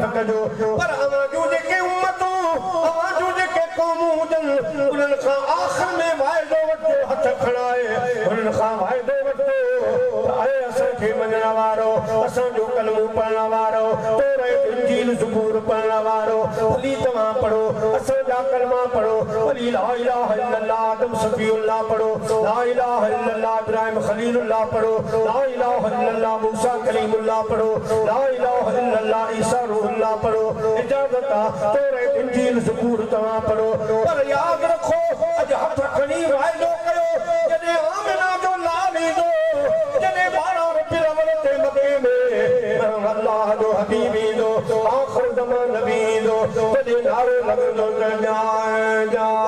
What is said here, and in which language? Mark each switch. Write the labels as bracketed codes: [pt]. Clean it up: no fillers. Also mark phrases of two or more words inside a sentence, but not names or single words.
[sd] कजो पर अवां जूं जेके उम्मतूं अवां जूं जेके क़ौमूं हुजनि उन्हनि खां आख़िर में वाइदो वठो हथ खणाए उन्हनि खां वाइदो वठो त आहे असांखे मञण वारो असांजो कलमो पढ़ण वारो तौरात इंजील ज़बूर पढ़ण वारो भली तव्हां पढ़ो असांजा कलमा पढ़ो वली [ar] لا إله إلا الله آدم صفي الله [sd] पढ़ो ला [ar] إله إلا الله إبراهيم خليل الله [sd] पढ़ो [ar] لا إله إلا الله موسى كليم الله [sd] पढ़ो [ar] لا إله إلا الله عيسى روح الله [sd] पढ़ो इजाजत आहे तौरात इंजील ज़बूर तव्हां पढ़ो पर याद रखो अज हथ खणी वाइदो कयो जॾहिं आमिना जो लाल ईंदो जॾहिं 12 रबीउल अव्वल ते मके में अल्लाह जो हबीब ईंदो आख़िर ज़मान नबी ईंदो तॾहिं नारो लॻंदो जा